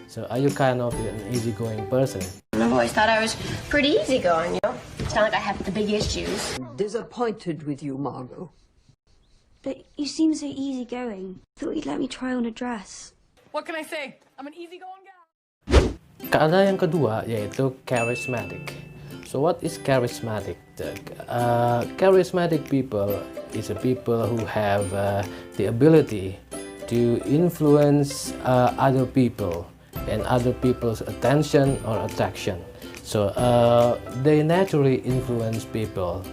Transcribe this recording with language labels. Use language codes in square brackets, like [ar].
[en] So are you kind of an easygoing person? I've always thought I was pretty easygoing, you know. It's not like I have the big issues. Disappointed with you, Margot. But you seem so easygoing. Thought you'd let me try on a dress. What can I say? I'm an easygoing gal. [id] Kata yang kedua yaitu charismatic. [en] So what is charismatic? Charismatic people is a people who have the ability to influence other people and other people's attention or attraction. So they naturally influence people.